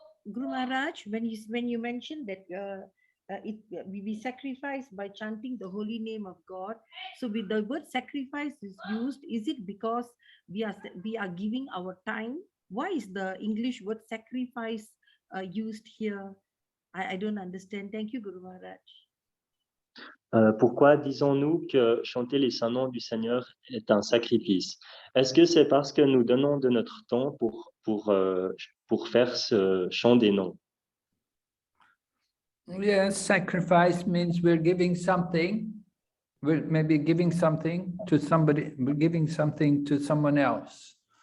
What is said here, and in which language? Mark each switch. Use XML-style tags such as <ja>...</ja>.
<en>Guru Maharaj, when you mentioned that we sacrifice by chanting the holy name of God, so with the word sacrifice is used, is it because we are giving our time? Why is the English word sacrifice used here? I don't understand. Thank you, Guru Maharaj.</en> <fr>Pourquoi disons-nous que chanter les saints noms du Seigneur est un sacrifice? Est-ce que c'est parce que nous donnons de notre temps pour faire ce chant des noms?</fr> <en>Yes, sacrifice means we're giving something. We're maybe giving something to somebody, we're giving something to someone else.</en>